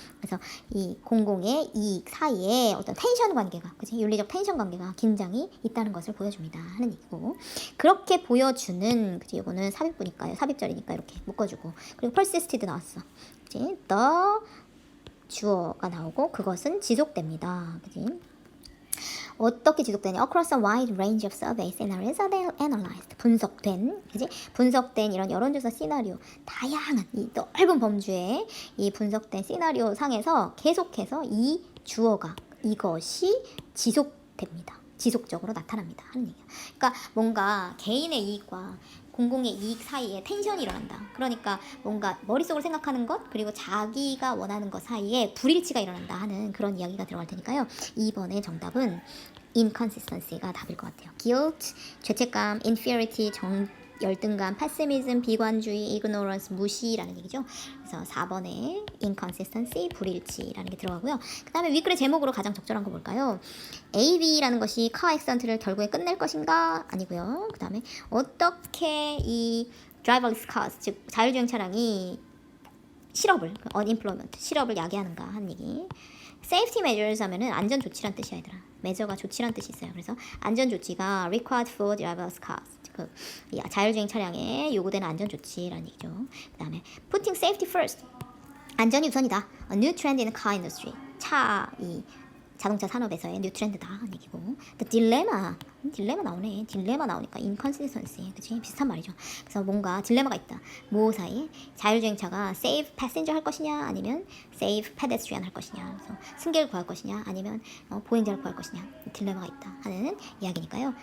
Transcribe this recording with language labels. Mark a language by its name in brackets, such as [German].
[Korean] 그래서 이 공공의 이익 사이에 어떤 텐션 관계가 그지 윤리적 텐션 관계가 긴장이 있다는 것을 보여줍니다 하는 얘기고 그렇게 보여주는 그지 이거는 삽입부니까요. 삽입절이니까 이렇게 묶어주고 그리고 persisted 나왔어. 그지 the 주어가 나오고 그것은 지속됩니다. 그지 어떻게 지속되냐? [English] Across a wide range of survey scenarios are analyzed. [Korean] 분석된 이런 여론조사 시나리오, 다양한 이 넓은 범주의 이 분석된 시나리오 상에서 계속해서 이 주어가 이것이 지속됩니다. 지속적으로 나타납니다. 하는 얘기야. 그러니까 뭔가 개인의 이익과 공공의 이익 사이에 텐션이 일어난다. 그러니까 뭔가 머릿속으로 생각하는 것 그리고 자기가 원하는 것 사이에 불일치가 일어난다 하는 그런 이야기가 들어갈 테니까요. 2번의 정답은 inconsistency가 답일 것 같아요. guilt, 죄책감, inferiority, 열등감, pessimism, 비관주의, ignorance, 무시라는 얘기죠. 그래서 4번에 inconsistency, 불일치라는 게 들어가고요. 그 다음에 윗글의 제목으로 가장 적절한 거 뭘까요? AV라는 것이 car accident를 결국에 끝낼 것인가? 아니고요. 그 다음에 어떻게 이 driverless cars, 즉 자율주행 차량이 실업을, unemployment, 실업을 야기하는가 하는 얘기. safety measures 하면은 안전 조치란 뜻이야 얘들아. measure가 조치란 뜻이 있어요. 그래서 안전 조치가 [English] required for driverless cars. [Korean] 그 자율주행 차량에 요구되는 안전 조치라는 얘기죠. 그 다음에 [English] putting safety first. [Korean] 안전이 우선이다. [English] A new trend in the car industry. [Korean] 이 자동차 산업에서의 뉴 트렌드다 하는 얘기고. The 딜레마 나오네. 딜레마 나오니까 inconsistency. 그치? 비슷한 말이죠. 그래서 뭔가 딜레마가 있다. 뭐 사이에 자율주행차가 [English] save passenger [Korean] 할 것이냐 아니면 [English] save pedestrian [Korean] 할 것이냐. 그래서 승객을 구할 것이냐 아니면 보행자를 구할 것이냐. 딜레마가 있다 하는 이야기니까요.